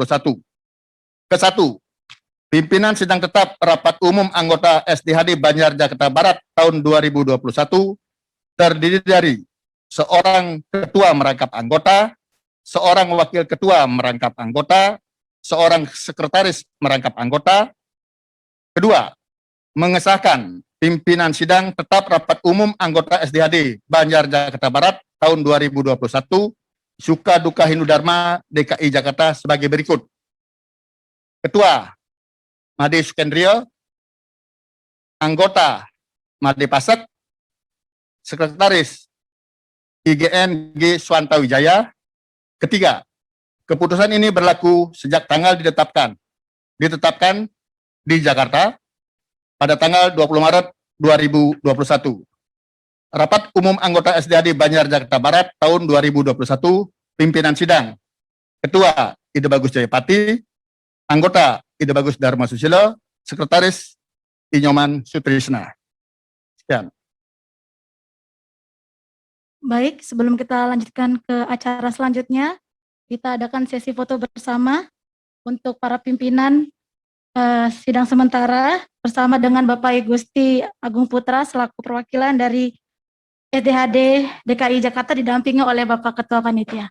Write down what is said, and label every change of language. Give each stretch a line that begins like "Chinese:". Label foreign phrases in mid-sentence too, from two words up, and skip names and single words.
Indonesian: Ke-1, pimpinan sidang tetap Rapat Umum Anggota SDHD Banjar Jakarta Barat tahun 2021 terdiri dari seorang ketua merangkap anggota, seorang wakil ketua merangkap anggota, seorang sekretaris merangkap anggota. Kedua, mengesahkan pimpinan sidang tetap Rapat Umum Anggota SDHD Banjar Jakarta Barat tahun 2021 Suka-Duka Hindu Dharma DKI Jakarta sebagai berikut. Ketua, Made Sukendrio. Anggota, Made Pasek. Sekretaris, IGN G. Swanta Wijaya. Ketiga, keputusan ini berlaku sejak tanggal ditetapkan di Jakarta pada tanggal 20 Maret 2021. Rapat Umum Anggota SDHD Banjar Jakarta Barat tahun 2021, pimpinan sidang, Ketua Ide Bagus Jayapati, anggota Ide Bagus Dharma Susilo, Sekretaris Inyoman Sutrisna. Sekian. Baik, sebelum kita lanjutkan ke acara selanjutnya, kita adakan sesi foto bersama untuk para pimpinan sidang sementara bersama dengan Bapak Gusti Agung Putra selaku perwakilan dari SDHD DKI Jakarta didampingi oleh Bapak Ketua Panitia.